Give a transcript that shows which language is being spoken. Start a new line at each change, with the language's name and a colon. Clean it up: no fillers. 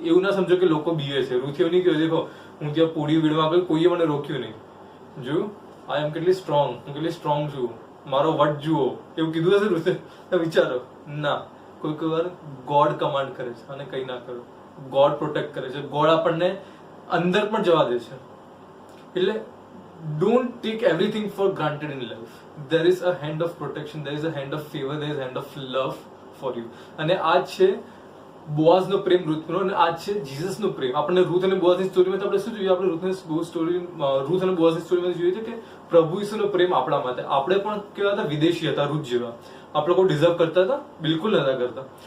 Gujarati: એવું ના સમજો કે લોકો બીવે છે. રૂથી એવું નહીં કહ્યું, દેખો હું ત્યાં પૂડી વીણવા ગયો, કોઈએ મને રોક્યું નહીં. જોયું, આઈ એમ કેટલી સ્ટ્રોંગ, હું કેટલી સ્ટ્રોંગ છું, મારો વટ જુઓ, એવું કીધું હશે રૂસે? વિચારો. ના, કોઈ વાર ગોડ કમાન્ડ કરે છે અને કઈ ના કરો. ગોડ પ્રોટેક્ટ કરે છે, ગોડ આપણને અંદર પણ જવા દે છે. એટલે
English: don't take everything for granted in life. There is a hand of protection, there is a hand of favor, there is a hand of love for you.
Gujarati: અને આ છે બોઆઝનો પ્રેમ રૂથનો, અને આ છે જીસસનો પ્રેમ. આપણે રૂથ અને બોઆઝની સ્ટોરીમાં આપણે શું જોઈએ? આપણે રૂથ અને બોઆઝની સ્ટોરીમાં જોઈએ છે કે પ્રભુ ઈસુનો પ્રેમ આપણા માટે. આપણે પણ કેવા હતા? વિદેશી હતા, રૂથ જેવા. આપણે કોઈ ડિઝર્વ કરતા હતા? બિલકુલ નતા કરતા.